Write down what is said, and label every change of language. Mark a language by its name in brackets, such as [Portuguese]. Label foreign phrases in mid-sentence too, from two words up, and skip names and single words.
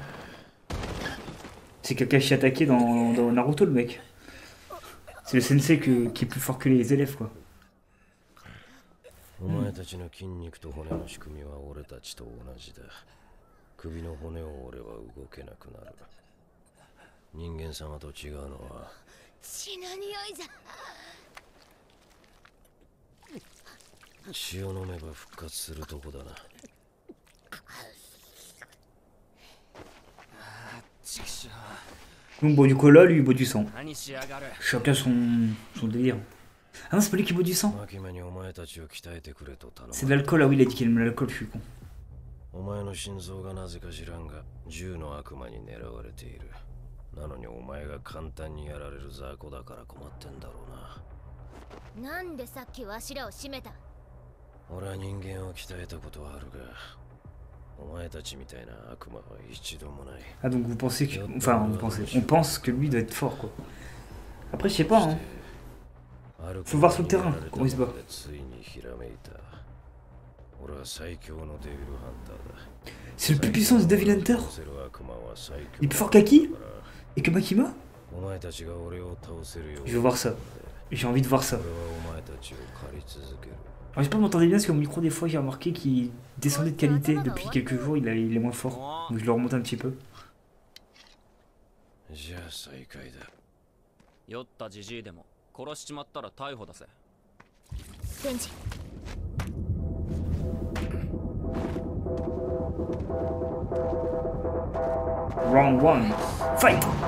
[French] C'est Kakashi attaqué dans Naruto le mec. C'est le sensei qui est plus fort que les élèves quoi. [Japanese] お前たちの筋肉と骨の仕組みは俺たちと同じだ。首の骨を俺は動けなくなる。人間様と違うのは血の匂いじゃ。血を飲めば復活するとこだな。 [French] Donc boit du cola, lui il boit du sang. [Japanese] 何しやがる。 [French] Chacun son délire. Ah non, c'est pas lui qui boit du sang. [Japanese] マキマにお前たちを鍛えてくれと頼む。 [French] C'est de l'alcool, ah oui, il a dit qu'il aime l'alcool, je suis con. [Japanese] お前の心臓がなぜか知らんが銃の悪魔に狙われている。なのにお前が簡単にやられる雑魚だから困ってんだろうな。なんでさっきわしらを締めた？俺は人間を鍛えたことはあるが、お前たちみたいな悪魔は一度もない。 [French] Ah donc vous pensez que... Enfin vous pensez... On pense que lui doit être fort quoi. Après je sais pas hein. Faut voir sur le terrain comment il se bat. [Japanese] ついにひらめいた。俺は最強のデビルハンターだ。 [French] C'est le plus puissant des [English] Devil Hunter. [French] Il est plus fort qu'Aki et que Makima. Je veux voir ça. J'ai envie de voir ça. Alors j'espère que vous m'entendez bien parce que mon micro des fois j'ai remarqué qu'il descendait de qualité depuis quelques jours, il est moins fort. Donc je le remonte un petit peu. [Japanese] 酔ったじじいでも殺しちまったら逮捕だぜ。デンジ。 [English] Round 1, fight!